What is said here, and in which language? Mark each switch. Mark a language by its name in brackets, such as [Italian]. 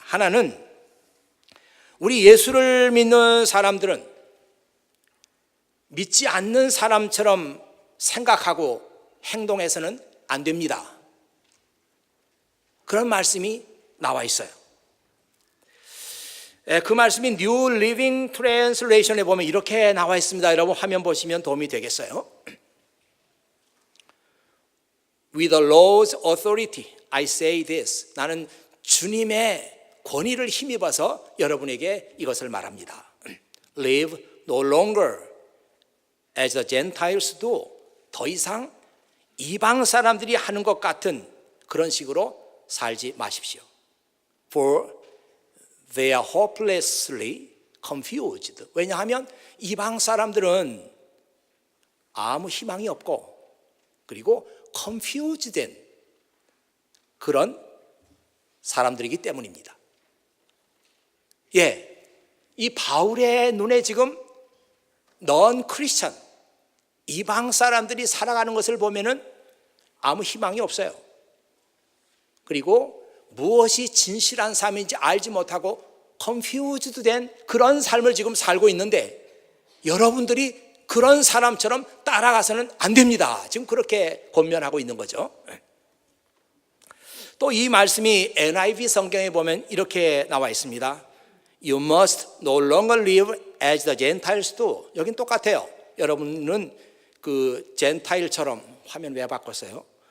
[Korean] 하나는, 우리 예수를 믿는 사람들은 믿지 않는 사람처럼 생각하고 행동해서는 안 됩니다. 그런 말씀이 나와 있어요. 그 말씀이 New Living Translation에 보면 이렇게 나와 있습니다. 여러분 화면 보시면 도움이 되겠어요. [English] With the Lord's authority, I say this. [Korean] 나는 주님의 권위를 힘입어서 여러분에게 이것을 말합니다. [English] Live no longer as the Gentiles do. [Korean] 더 이상 이방 사람들이 하는 것 같은 그런 식으로 살지 마십시오. [English] For they are hopelessly confused. [Korean] 왜냐하면 이방 사람들은 아무 희망이 없고 그리고 confused 된 그런 사람들이기 때문입니다. 이 바울의 눈에 지금 넌 크리스천, 이방 사람들이 살아가는 것을 보면은 아무 희망이 없어요. 그리고 무엇이 진실한 삶인지 알지 못하고 confused 된 그런 삶을 지금 살고 있는데 여러분들이 그런 사람처럼 따라가서는 안 됩니다. 지금 그렇게 권면하고 있는 거죠. 또 이 말씀이 NIV 성경에 보면 이렇게 나와 있습니다. [English] You must no longer live as the Gentiles do. [Korean] 여긴 똑같아요. 여러분은 그 젠타일처럼 화면 왜 바꿨어요?